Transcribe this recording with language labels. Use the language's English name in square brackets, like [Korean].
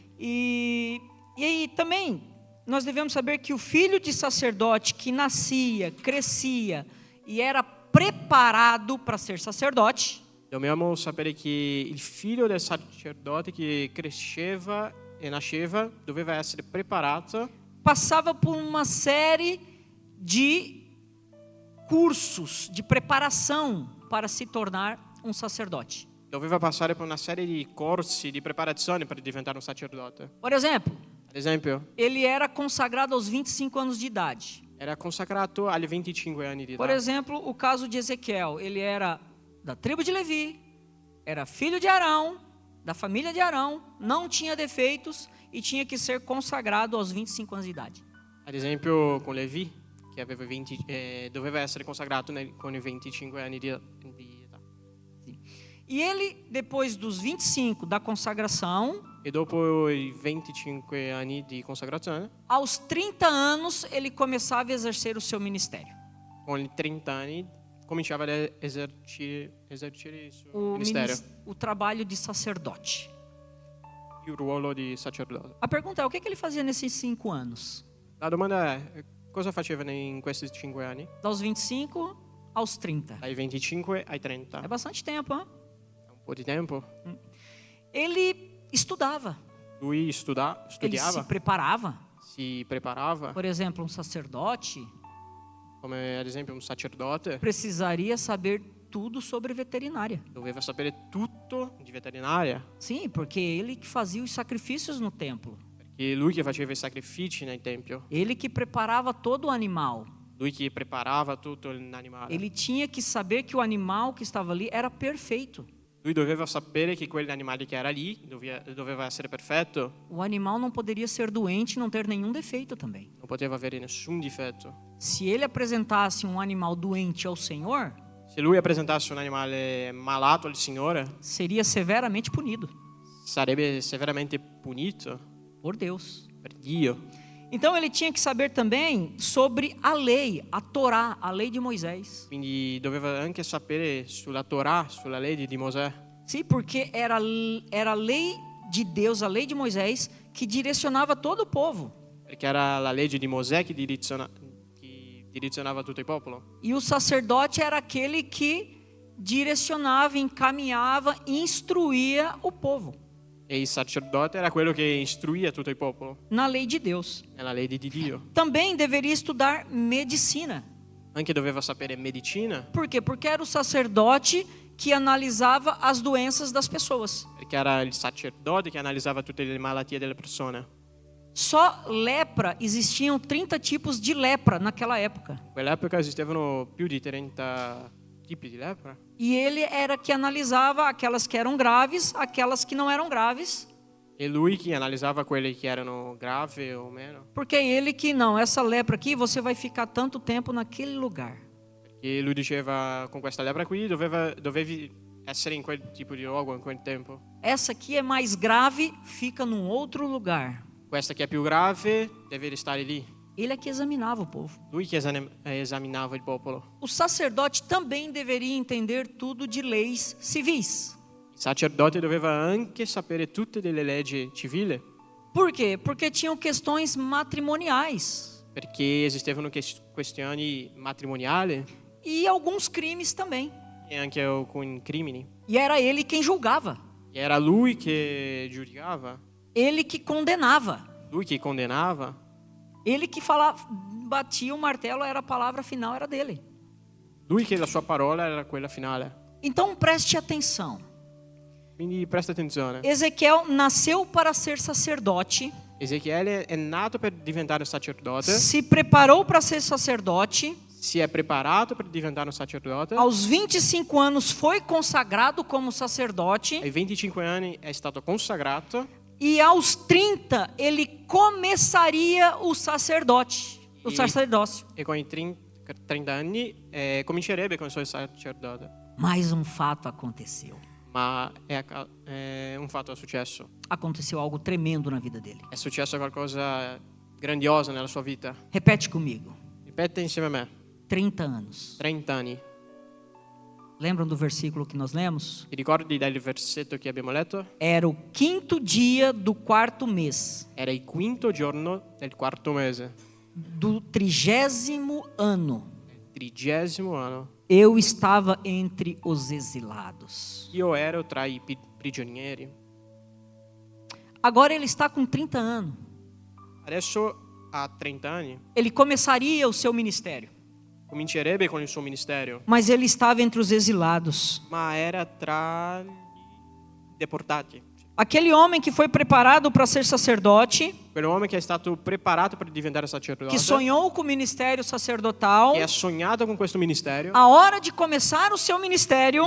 [Portuguese] E aí também nós devemos saber que o filho de sacerdote que nascia, crescia e era preparado para ser sacerdote, [Italian] Dobbiamo sapere che il figlio del sacerdote che cresceva e nasceva doveva essere preparato, [Portuguese] passava por uma série de cursos de preparação para se tornar um sacerdote. [Italian] doveva passare per una serie di corsi di preparazione per diventare un sacerdote. [Portuguese] Por exemplo, [Italian] Ad esempio, [Portuguese] ele era consagrado aos 25 anos de idade. [Italian] era consacrato agli 25 anni di [Portuguese] Por [Italian] età. [Portuguese] exemplo, o caso de Ezequiel, ele era da tribo de Levi, era filho de Arão, da família de Arão, não tinha defeitos e tinha que ser consagrado aos 25 anos de idade. [Italian] Ad esempio con Levi, che aveva doveva essere consacrato con i 25 anni di età. [Portuguese] E ele, depois dos 25 da consagração, [Italian] E dopo i 25 anni di consacrazione, [Portuguese] aos 30 anos, ele começava a exercer o seu ministério. [Italian] con i 30 anni, cominciava ad esercire il suo [Portuguese] O, [Italian] ministero, [Portuguese] o trabalho de sacerdote. [Italian] il ruolo di sacerdote. [Portuguese] A pergunta é, o que ele fazia nesses 5 anos? [Italian] La domanda è, cosa faceva in questi 5 anni? [Portuguese] Dos 25 aos 30. [Italian] Dai 25 ai 30. [Portuguese] É bastante tempo, hein? [Italian] Un po' di tempo. [Portuguese] Ele estudava, [Italian] Lui [Portuguese] ele se [Italian] studiava, [Portuguese] preparava. [Italian] si preparava, [Portuguese] Por exemplo, um sacerdote [Italian] come ad esempio un sacerdote, [Portuguese] precisaria saber tudo sobre veterinária. [Italian] doveva sapere tutto di veterinaria, [Portuguese] Sim, porque ele que fazia os sacrifícios no templo. [Italian] perché lui che faceva i sacrifici nel tempio, [Portuguese] Ele que preparava todo o animal. [Italian] lui che preparava tutto l'animale. [Portuguese] Ele tinha que saber que o animal que estava ali era perfeito. [Italian] Lui doveva sapere che quell'animale che era lì doveva essere perfetto, [Portuguese] O animal não poderia ser doente e não ter nenhum defeito também. [Italian] non poteva avere nessun difetto. [Portuguese] Se ele apresentasse um animal doente ao Senhor, [Italian] Se lui presentasse un animale malato al Signore, [Portuguese] seria severamente punido [Italian] sarebbe severamente punito [Portuguese] por Deus. [Italian] per Dio. [Portuguese] Então ele tinha que saber também sobre a lei, a Torá, a lei de Moisés. [Italian] Quindi doveva anche sapere sulla Torah, sulla legge di Mosè, [Portuguese] Sim, porque era a lei de Deus, a lei de Moisés, que direcionava todo o povo. [Italian] perché era la legge di Mosè che direzionava tutto il popolo. [Portuguese] E o sacerdote era aquele que direcionava, encaminhava, instruía o povo [Italian] E il sacerdote era quello che istruía tutto il popolo [Portuguese] na lei de Deus. [Italian] nella legge di Dio. [Portuguese] Também deveria estudar medicina. [Italian] Anche doveva sapere medicina, [Portuguese] Por quê? Porque era o sacerdote que analisava as doenças das pessoas. [Italian] perché era il sacerdote che analizzava tutte le malattie delle persone. [Portuguese] Só lepra, existiam 30 tipos de lepra naquela época. [Italian] In quell'epoca esistevano più di 30 tipi di lepra. [Portuguese] E ele era que analisava aquelas que eram graves, aquelas que não eram graves, [Italian] E lui che analizzava quelle che erano gravi o meno. [Portuguese] porque é ele que não, essa lepra aqui, você vai ficar tanto tempo naquele lugar. [Italian] E lui diceva, con questa lepre qui dovevi essere in quel tipo di luogo, in quel tempo. [Portuguese] Essa aqui é mais grave, fica num outro lugar. [Italian] Questa che è più grave deve restare lì. [Portuguese] Ele é que examinava o povo. [Italian] Lui che esaminava il popolo. [Portuguese] O sacerdote também deveria entender tudo de leis civis. [Italian] Il sacerdote doveva anche sapere tutte delle leggi civili, [Portuguese] Por quê? Porque tinham questões matrimoniais [Italian] perché esistevano questioni matrimoniali [Portuguese] e alguns crimes também. [Italian] e anche alcuni crimini. [Portuguese] E era ele quem julgava, [Italian] E era lui che giudicava, [Portuguese] ele que condenava, [Italian] lui che condannava, [Portuguese] ele que falava, batia o martelo, era a palavra final, era dele. [Italian] lui che la sua parola era quella finale. [Portuguese] Então preste atenção. [Italian] Quindi presta attenzione. [Portuguese] Ezequiel nasceu para ser sacerdote, [Italian] Ezechiele è nato per diventare sacerdote, [Portuguese] se preparou para ser sacerdote, [Italian] si è preparato per diventare un sacerdote. [Portuguese] aos 25 anos foi consagrado como sacerdote [Italian] Ai 25 anni è stato consacrato [Portuguese] e aos 30 ele começaria o sacerdócio. [Italian] e con i 30 anni comincerebbe con il suo sacerdote. [Portuguese] Mas um fato aconteceu. [Italian] Ma un fatto è successo. [Portuguese] Aconteceu algo tremendo na vida dele. [Italian] È successo qualcosa grandioso nella sua vita. [Portuguese] Repete comigo. [Italian] Ripete insieme a me. [Portuguese] 30 anos. [Italian] 30 anni. [Portuguese] Lembram do versículo que nós lemos? [Italian] Ti ricordi del versetto che abbiamo letto? [Portuguese] Era o 5º dia do 4º mês, [Italian] Era il 5° giorno del 4° mese, [Portuguese] do 30º ano. [Italian] 30° anno. [Portuguese] Eu estava entre os exilados. [Italian] Io ero tra i prigionieri. [Portuguese] Agora ele está com 30 anos. [Italian] Adesso ha 30 anni. [Portuguese] Ele começaria o seu ministério. [Italian] Comincerebbe con il suo ministero, [Portuguese] Mas ele estava entre os exilados. [Italian] ma era tra i deportati. [Portuguese] Aquele homem que foi preparado para ser sacerdote, [Italian] Quell'uomo che è stato preparato per diventare sacerdote, [Portuguese] que sonhou com o ministério sacerdotal, [Italian] che ha sognato con questo ministero, [Portuguese] a hora de começar o seu ministério,